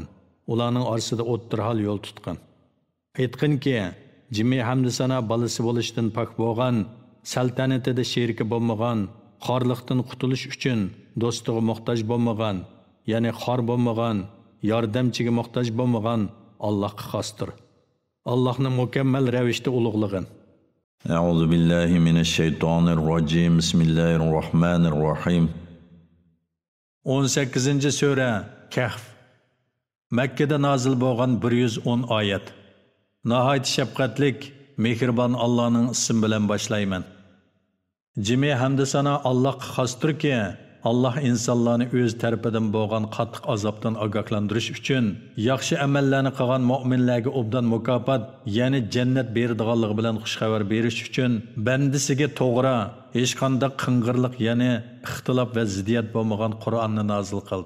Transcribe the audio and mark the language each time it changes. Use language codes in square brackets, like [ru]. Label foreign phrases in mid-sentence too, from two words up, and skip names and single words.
[uz] Ularning orasida o'ttirhal yo'l tutgan. Aytqinki, jimi hamd sana balasi bo'lishdan pok bo'lgan, saltanatida sheriki bo'lmagan, xorliqdan qutulish uchun do'stiga muhtoj bo'lmagan, ya'ni xor bo'lmagan, yordamchiga muhtoj bo'lmagan Allohga xosdir. Allohni mukammal ravishda ulug'lagan. [ar] أعوذ بالله من الشيطان الرجيم. بسم الله الرحيم. [uz] 18-sura Kahf. Makkada nozil bo'lgan 110 oyat. Nihoyat shafqatlik, mehribon Allohning ismi bilan boshlayman. Jimi hamd sana Allohga xosdirki, Allah insonlarni o'z tarafidan bo'lgan qattiq azobdan ogohlantirish uchun yaxshi amallarni qilgan mu'minlarga obdan mukofot, ya'ni jannat beradiganligi bilan xush xabar berish uchun bandisiga to'g'ri, hech qanday qing'irlik, ya'ni ixtilof va ziddiyat bo'lmagan Qur'onni nozil qildi.